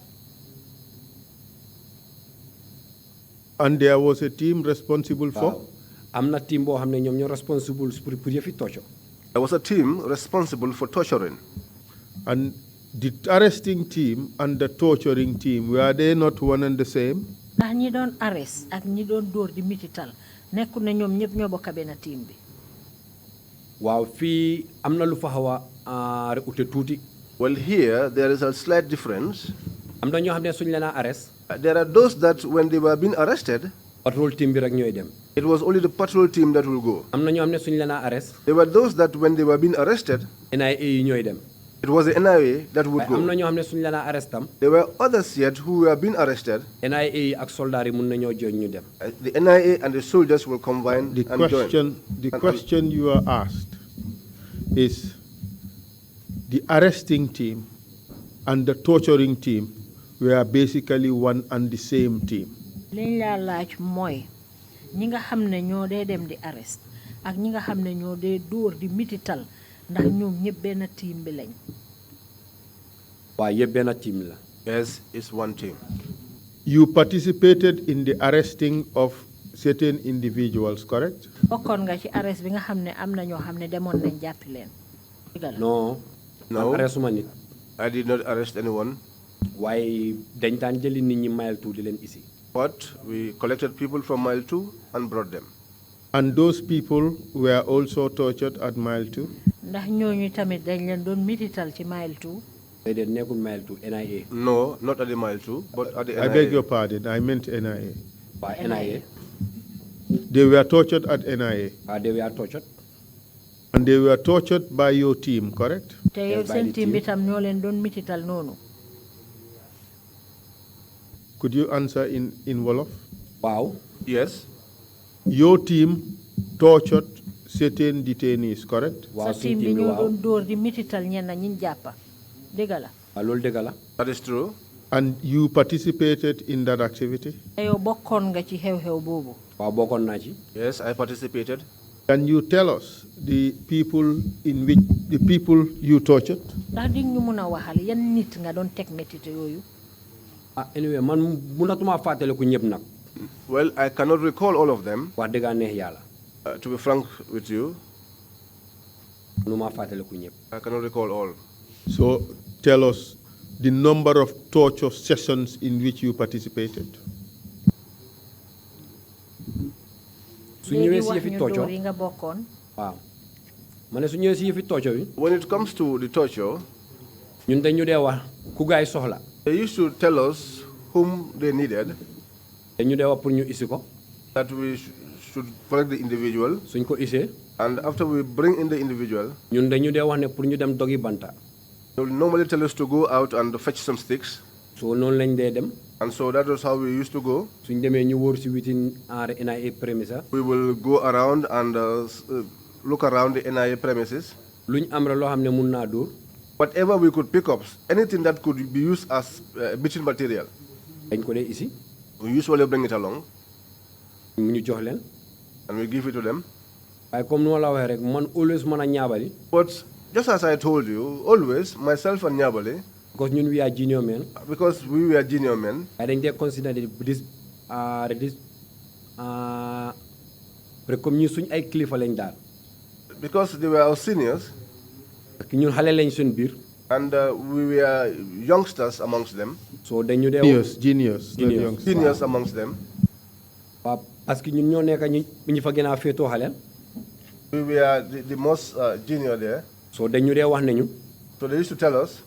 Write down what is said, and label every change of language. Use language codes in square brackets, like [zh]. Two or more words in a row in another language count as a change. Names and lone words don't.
[en] And there was a team responsible for? I'm not team responsible for torture. There was a team responsible for torturing. And the arresting team and the torturing team, were they not one and the same? [wo] Ndax ñi doon arrest ak ñi doon door di mitital nekku na ñoom ñëpp ñoo bokk benn team bi. Waaw fii am na lu fa xaw a ute tuuti. [en] Well, here there is a slight difference. [wo] Am na ñoo xam ne suñ leen a arrest. [en] There are those that when they were being arrested, patrol team [wo] bi rek ñooy dem. [en] It was only the patrol team that will go. [wo] Am na ñoo xam ne suñ leen a arrest. [en] There were those that when they were being arrested, [wo] NIA yi ñooy dem. [en] It was the NIA that would go. [wo] Am na ñoo xam ne suñ leen a arrest tam. [en] There were others yet who were being arrested. [wo] NIA yi ak soldat yi mun na ñoo join ñu dem. [en] The NIA and the soldiers will combine and join. The question you are asked is the arresting team and the torturing team were basically one and the same team. [wo] Liñ la laaj mooy ñi nga xam ne ñoo dee dem di arrest ak ñi nga xam ne ñoo dee dóor di mitital ndax ñoom ñëpp benn team bi lañ. Waaw yëpp benn team la. [en] Yes, it's one team. You participated in the arresting of certain individuals, correct? [wo] Bokkoon nga ci arrest bi nga xam ne am na ñoo xam ne demoon nañ jàppi leen. [en] No. [wo] Arrestuma nit. [en] I did not arrest anyone. [wo] Waaye dañ daan jëli nit ñi mile 2 di leen isi. [en] But we collected people from mile 2 and brought them. And those people were also tortured at mile 2? [wo] Ndax ñooñu tamit dañ leen doon mitital ci mile 2? They nekkul mile 2 NIA. [en] No, not at the mile 2, but at the NIA. I beg your pardon, I meant NIA. By NIA. They were tortured at NIA? They were tortured. And they were tortured by your team, correct? [wo] Te yow seen team bi tam ñoo leen doon mitital noonu. [en] Could you answer in Wolof? Wow. Yes. Your team tortured certain detainees, correct? [wo] Sa team bi ñoo doon door di mitital ñenn ñi jàppa. Dëgg la. Loolu dëgg la. [en] That is true. And you participated in that activity? [wo] Te yow bokkoon nga ci xew-xew boobu. Waaw bokkoon naa ci. [en] Yes, I participated. Can you tell us the people you tortured? [wo] Ndax di ñu mun a waxal yan nit nga doon teg métit yooyu. Anyway, man munatuma fàttale ku ñëpp nag. [en] Well, I cannot recall all of them. [wo] Wax dëgg neex yàlla. [en] To be frank with you, [wo] munuma fàttale ku ñëpp. [en] I cannot recall all. So tell us the number of torture sessions in which you participated. [wo] Su ñëwee si yëfi torture yi nga bokkoon. Waaw. Ma ne su ñëwee si yëfi torture yi. [en] When it comes to the torture, [wo] ñun dañu dee wax ku gaay soxla. [en] They used to tell us whom they needed. [wo] Dañu dee wax pour ñu isi ko. [en] That we should collect the individual. [wo] Suñ ko isee. [en] And after we bring in the individual, [wo] ñun dañu dee wax ne pour ñu dem dogi banta. [en] They will normally tell us to go out and fetch some sticks. [wo] So noonu lañ dee dem. [en] And so that was how we used to go. [wo] Suñ demee ñu wóor si [en] within NIA premises. We will go around and look around the NIA premises. [wo] Luñ am rek loo xam ne mun naa dóor. [en] Whatever we could pick up, anything that could be used as beating material. [wo] Dañ ko dee isi. [en] We usually bring it along. [wo] ñu jox leen. [en] And we give it to them. [wo] waaye comme nu ma la waxee rek man always mën a ñaabali. [en] But just as I told you, always myself and Nyabali. Because ñun we are junior men. Because we were junior men. I think they consider this [wo] comme ñu suñ ay kilifa lañ daal. [en] Because they were our seniors. [wo] ñun xale lañ suñ biir. [en] And we were youngsters amongst them. So then you Genius, not youngsters. Seniors amongst them. [fr] Parce que [wo] ñun ñoo nekk ñi fa gën a féetoo xaleel. [en] We were the most junior there. [wo] So dañu dee wax nañu. [en] So they used to tell us